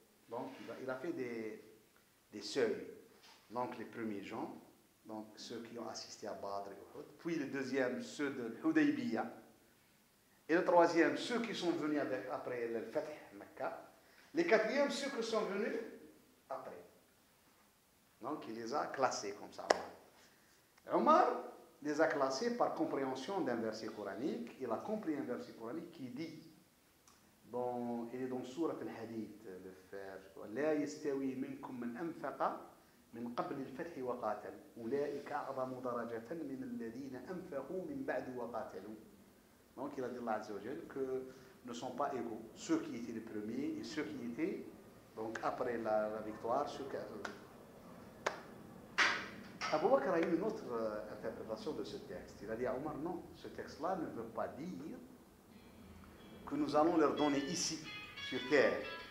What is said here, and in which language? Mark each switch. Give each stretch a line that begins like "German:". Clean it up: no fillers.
French: Donc il a fait des seuils. Donc les premiers gens, donc ceux qui ont assisté à Badr et Uhud, puis le deuxième, ceux de Hudaybiyah, et le troisième, ceux qui sont venus après le Fath Mecca, les quatrièmes, ceux qui sont venus après. Donc il les a classés comme ça. Omar les a classés par compréhension d'un verset coranique. Il a compris un verset coranique qui dit, il est dans Surat al-Hadith, le fer,
Arabic: لا يستوي منكم من أنفق من قبل الفتح وقاتل أولئك أعظم درجة من الذين أنفقوا من بعد وقاتلوا.
French: Donc il a dit Allah Azza wa Jal que ne sont pas égaux ceux qui étaient les premiers et ceux qui étaient donc après la victoire. Abu Bakr a eu une autre interprétation de ce texte. Il a dit à Omar, non, ce texte-là ne veut pas dire que nous allons leur donner ici, sur terre.